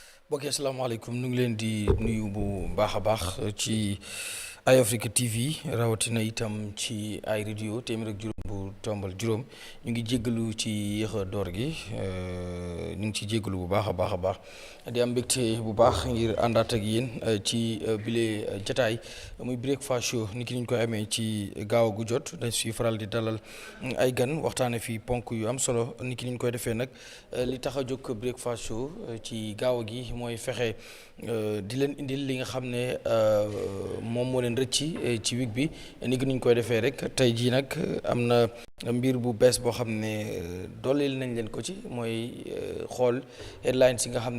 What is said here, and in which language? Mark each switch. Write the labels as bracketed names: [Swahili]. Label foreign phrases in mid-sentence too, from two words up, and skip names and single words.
[Wolof] mbokk yi asalaamaaleykum ñu ngi leen di nuyu bu baax a baax ci Eyeafrica TV rawatina itam ci ay radio téeméer ak juróom bu tombal juróom ñu ngi jéggalu ci yéex a door gi ñu ngi ci jéggalu bu baax a baax di am mbégte bu baax ngir àndaat ak yéen ci bile jataay muy [English] breakfast show [Wolof] ni ki ñu koy amee ci gaaw gu jot dañ fi faral di dalal ay gan waxtaane fi ponk yu am solo ni ki ñu koy defee nag li tax a jóg [English] breakfast show [Wolof] ci gaaw gi mooy fexe di leen indil li nga xam ne moom moo leen rëcc ci week bi ni ki ñu koy defee rek tey jii nag am na mbir bu bees boo xam ne dooleel nañ leen ko ci mooy xool headlines yi nga xam ne